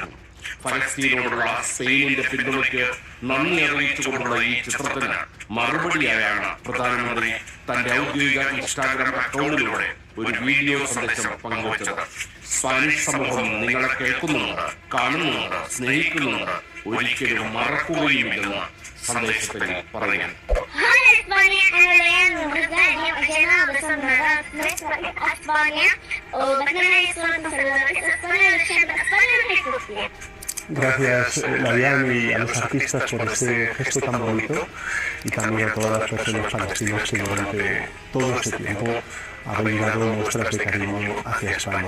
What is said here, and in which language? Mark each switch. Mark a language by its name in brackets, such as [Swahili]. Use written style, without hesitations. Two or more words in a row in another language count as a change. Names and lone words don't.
[Malayalam] ഫലസ്തീനോടുള്ള സ്പെയിനിന്റെ പിന്തുണയ്ക്ക് നന്ദി അറിയിച്ചുകൊണ്ടുള്ള ഈ ചിത്രത്തിന് മറുപടിയായാണ് പ്രധാനമന്ത്രി തന്റെ ഔദ്യോഗിക ഇൻസ്റ്റാഗ്രാം അക്കൗണ്ടിലൂടെ ഒരു വീഡിയോ സന്ദേശം പങ്കുവച്ചത്. സ്പാനിഷ് സമൂഹം നിങ്ങളെ കേൾക്കുന്നുണ്ട്, കാണുന്നുണ്ട്, സ്നേഹിക്കുന്നുണ്ട്, ഒരിക്കലും മറക്കുകയുമില്ലെന്ന് സന്ദേശത്തിൽ പറയുന്നു. [Spanish] Gracias, Layan, y a los artistas por este gesto tan bonito, y también a todas las personas palestinas que durante todo este tiempo han brindado muestras de cariño hacia España.